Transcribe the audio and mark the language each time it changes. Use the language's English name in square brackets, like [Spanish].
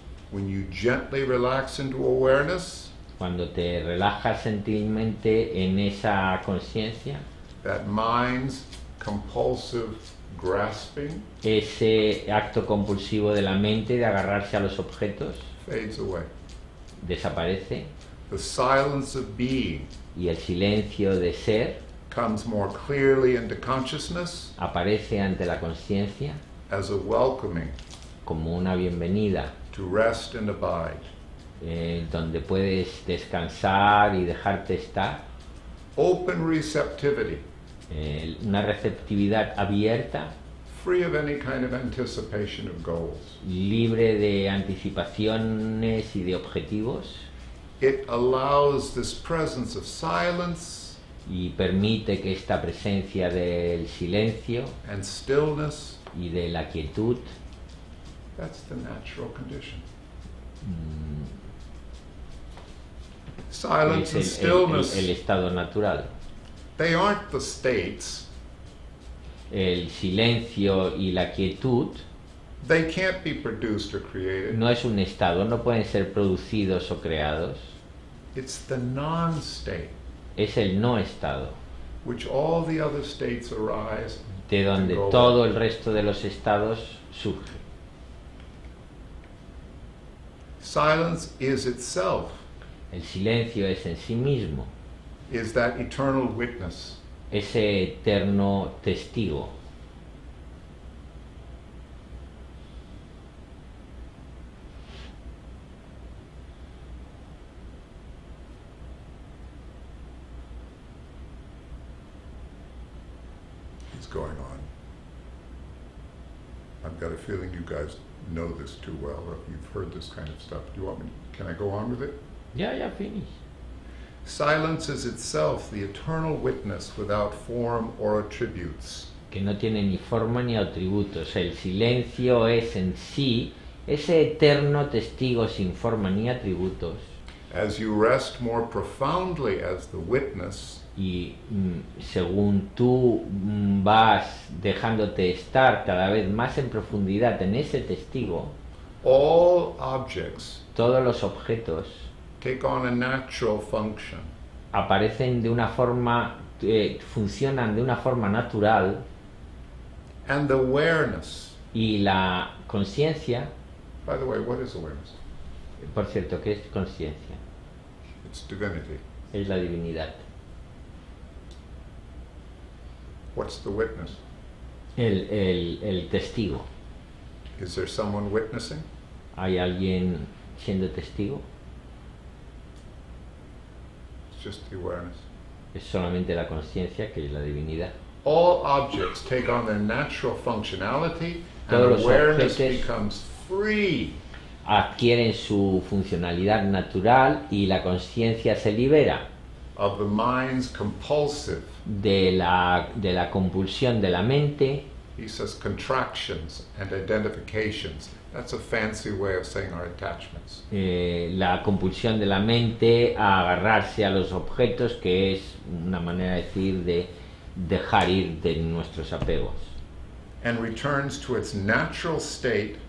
[English] When you gently relax into awareness, [Spanish] Cuando te relajas gentilmente en esa conciencia, [English] that mind's compulsive grasping [Spanish] ese acto compulsivo de la mente de agarrarse a los objetos [English] fades away. [Spanish] desaparece [English] The silence of being [Spanish] y el silencio de ser [English] comes more clearly into consciousness [Spanish] aparece ante la conciencia [English] as a welcoming [Spanish] como una bienvenida [English] to rest and abide. [Spanish] donde puedes descansar y dejarte estar, [English] open receptivity, [Spanish] una receptividad abierta, [English] free of any kind of anticipation of goals. [Spanish] libre de anticipaciones y de objetivos, [English] It allows this presence of silence [Spanish] y permite que esta presencia del silencio [English] and stillness, [Spanish] y de la quietud, [English] that's the natural condition. Silence and [Spanish] es [English] stillness, [Spanish] el estado natural. [English] they aren't the states. [Spanish] El silencio y la quietud [English] They can't be produced or created. [Spanish] no es un estado, no pueden ser producidos o creados, [English] It's the non-state, [Spanish] es el no estado, [English] which all the other states arise [Spanish] de donde [English] and go [Spanish] todo [English] away. [Spanish] el resto de los estados surge. [English] Silence is itself, [Spanish] El silencio es en sí mismo [English] is that eternal witness. [Spanish] ese eterno testigo. [English] It's going on. I've got a feeling you guys know this too well, or you've heard this kind of stuff. Do you want me? Can I go on with it? Ya, finish. Silence is itself the eternal witness without form or attributes. [Spanish] Que no tiene ni forma ni atributos. El silencio es en sí ese eterno testigo sin forma ni atributos. [English] As you rest more profoundly as the witness, [Spanish] Y según tú vas dejándote estar cada vez más en profundidad en ese testigo, [English] all objects [Spanish] todos los objetos [English] take on a natural function. [Spanish] aparecen de una forma, funcionan de una forma natural, [English] And the awareness, [Spanish] y la conciencia, [English] by the way, what is awareness? [Spanish] por cierto, ¿qué es conciencia? [English] It's divinity. [Spanish] Es la divinidad. [English] What's the witness? [Spanish] El testigo. [English] Is there someone witnessing? [Spanish] ¿Hay alguien siendo testigo? [English] It's just the awareness. [Spanish] Es solamente la conciencia, que es la divinidad. [English] All objects take on their natural functionality, [Spanish] Todos [English] and [Spanish] los [English] awareness [Spanish] objetos [English] becomes free. [Spanish] Adquieren su funcionalidad natural y la conciencia se libera [English] Of the mind's compulsive, [Spanish] de la compulsión de la mente. [English] he says, contractions and identifications. That's a fancy way of saying our attachments. [Spanish] La compulsión de la mente a agarrarse a los objetos, que es una manera de decir de dejar ir de nuestros apegos, [English] And returns to its natural state,